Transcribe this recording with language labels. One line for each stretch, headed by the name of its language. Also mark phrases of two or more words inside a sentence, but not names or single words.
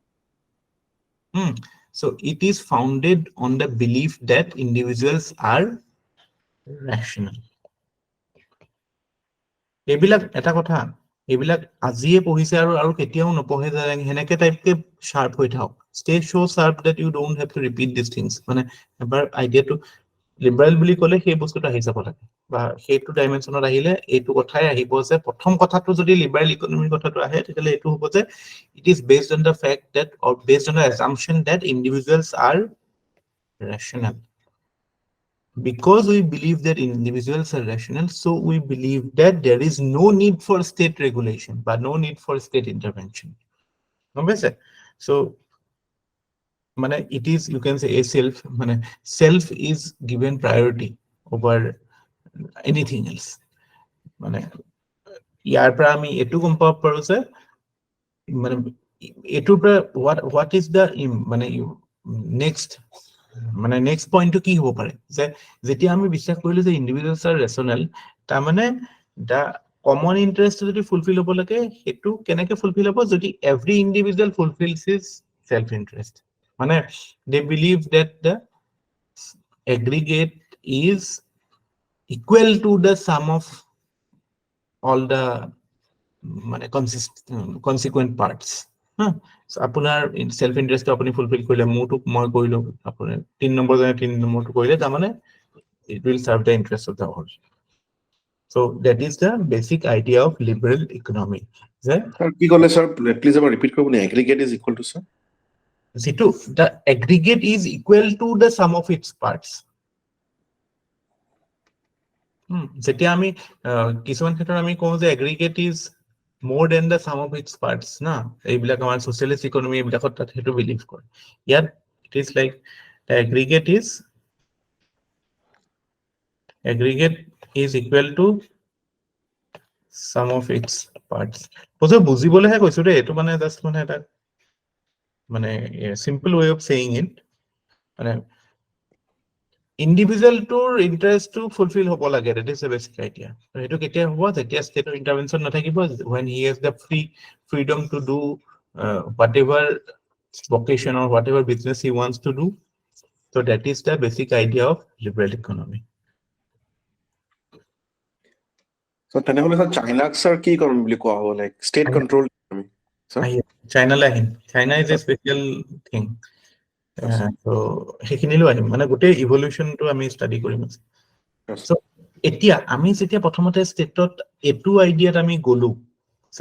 English: so it is founded on the belief that individuals are rational
Assamese: এইবিলাক এটা কথা এইবিলাক আজিয়ে পঢ়িছে আৰু কেতিয়াও নপঢ়ে হেনেকে টাইপকে শার্প হৈ থাক
English: stay so sharp that you don't have to repeat these things
Assamese: মানে এবাৰ আইডিয়াটো লিবারেল বুলি কলে সেই বস্তুটো আহি যাব লাগে বা সেইটো ডাইমেনশনত আহিলে এইটো কথাই আহিব যে প্ৰথম কথাটো যদি লিবারেল ইকোনমিৰ কথাটো আহে তেতিয়ালে এইটো হ'ব যে
English: it is based on the fact that or based on the assumption that individuals are rational because we believe that individuals are rational so we believe that there is no need for state regulation but no need for state intervention obviously so মানে it is you can say a self is given priority over anything else
Assamese: মানে ইয়াৰ পৰা আমি এটো গম পাব পাৰো যে মানে এটোৰ পৰা
English: what is the
Assamese: মানে next মানে নেক্সট পইণ্টটো কি হ'ব পাৰে যে যেতিয়া আমি বিশ্বাস কৰিলো যে
English: individuals are rational
Assamese: তাৰ মানে
English: the common interest
Assamese: যদি ফুলফিল হ'ব লাগে হেতু কেনেকে ফুলফিল হ'ব যদি
English: every individual fulfils his self interest মানে they believe that the aggregate is equal to the sum of all the মানে consequent parts
Assamese: আপোনাৰ সেলফ ইন্টারেস্ট আপুনি ফুলফিল কৰিলে মোৰটো মই কৰিলো আপুনি 3 নম্বৰ জানে 3 নম্বৰটো কৰিলে তাৰ মানে
English: it will serve the interest of the whole so that is the basic idea of liberal economy যে
Assamese: কি ক'লে স্যার প্লিজ এবাৰ ৰিপিট কৰিব নি
English: aggregate is equal to
Assamese: স্যার
English: যেটো the aggregate is equal to the sum of its parts
Assamese: যেতিয়া আমি কিছুমান ক্ষেত্ৰত আমি কওঁ যে
English: aggregate is more than the sum of its parts na
Assamese: এইবিলাক আমাৰ
English: socialist economy
Assamese: এইবিলাকত তাত হেতু বিলিভ কৰে ইয়াত
English: it is like the aggregate is equal to sum of its parts
Assamese: বুজি বুজিবলেহে কৈছো ৰে এটো মানে জাস্ট মানে এটা মানে
English: simple way of saying it মানে
Assamese: ইণ্ডিভিজুৱেল তোৰ ইণ্টাৰেষ্ট তো ফুলফিল হ'ব লাগে
English: that is the basic idea
Assamese: হেতু কেতিয়া হ'ব যেতিয়া ষ্টেট অৱ ইণ্টাৰভেনশ্যন নাথাকিব
English: when he has the freedom to do whatever vocation or whatever business he wants to do so that is the basic idea of liberal economy
Assamese: So তেনেহলে স্যার চাইনাক স্যার কি কৰিম বুলি কোৱা হ'ব
English: like state control
Assamese: আমি স্যার চাইনালৈ আহিম
English: China is a special thing
Assamese: তো সেইখিনিলৈ আহিম মানে গোটেই ইভলিউচনটো আমি ষ্টাডি কৰিম চ' এতিয়া আমি যেতিয়া প্ৰথমতে ষ্টেটত এইটো আইডিয়াত আমি গ'লো যে